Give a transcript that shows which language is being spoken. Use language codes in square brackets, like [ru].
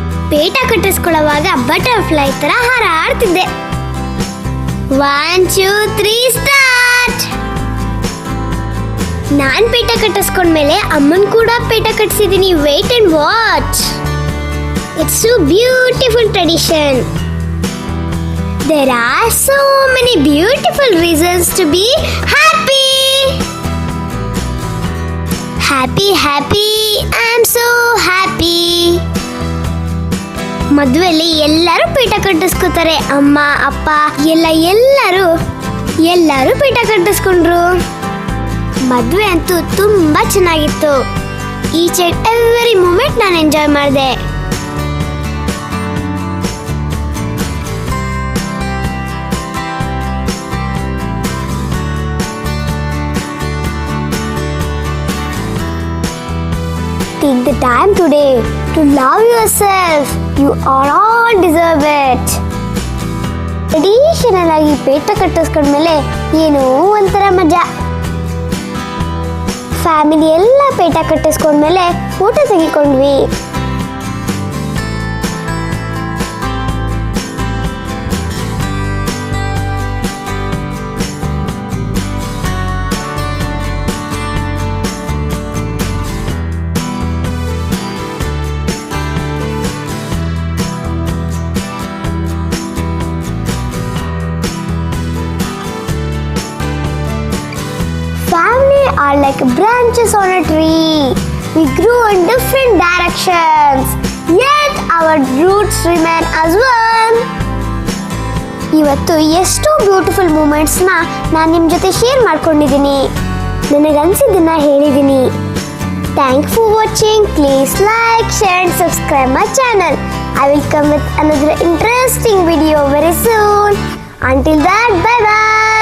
[kn] ಪೇಟ ಕಟ್ಟಿಸ್ಕೊಳ್ಳುವಾಗ butterfly ತರ ಹಾರಾಡ್ತಿದ್ದೆ. [en] 1 2 3 start. [kn] ನಾನ್ ಪೇಟ ಕಟ್ಟಿಸ್ಕೊಂಡ್ಮೇಲೆ ಅಮ್ಮನ್ ಕೂಡ ಪೇಟ ಕಟ್ಟಿಸಿದೀನಿ. [en] Wait and watch. It's so beautiful tradition. There are so many beautiful reasons to be happy. Happy, happy, I'm so happy. [kn] ಮದುವೆಯಲ್ಲಿ ಎಲ್ಲರೂ ಪೀಠ ಕಟ್ಟಿಸ್ಕೊತಾರೆ. ಅಮ್ಮ ಅಪ್ಪ ಎಲ್ಲರೂ ಪೀಠ ಕಟ್ಟಿಸ್ಕೊಂಡ್ರು. ಮದುವೆ ಅಂತೂ ತುಂಬಾ ಚೆನ್ನಾಗಿತ್ತು. [en] each and every moment [kn] ನಾನು ಎಂಜಾಯ್ ಮಾಡಿದೆ. [en] Take the time today to love yourself. You are all deserve it. [kn] Traditional ಆಗಿ ಪೇಟ ಕಟ್ಟಿಸ್ಕೊಂಡ್ಮೇಲೆ ಏನೋ ಒಂಥರ ಮಜಾ. ಫ್ಯಾಮಿಲಿ ಎಲ್ಲ ಪೇಟ ಕಟ್ಟಿಸ್ಕೊಂಡ್ಮೇಲೆ photo ತೆಗಿಕೊಂಡ್ವಿ. [en] Family are like branches on a tree. We grew in different directions, yet our roots remain as one. [kn] ಇವತ್ತು ಎಷ್ಟೋ beautiful ಮೂಮೆಂಟ್ಸ್ನ ನಾನು ನಿಮ್ಮ ಜೊತೆ ಶೇರ್ ಮಾಡ್ಕೊಂಡಿದ್ದೀನಿ. ನನಗನ್ಸಿದ್ದನ್ನ ಹೇಳಿದ್ದೀನಿ. [en] Thank for watching. Please like, share and subscribe my channel. I will come with another interesting video very soon. Until that, bye bye.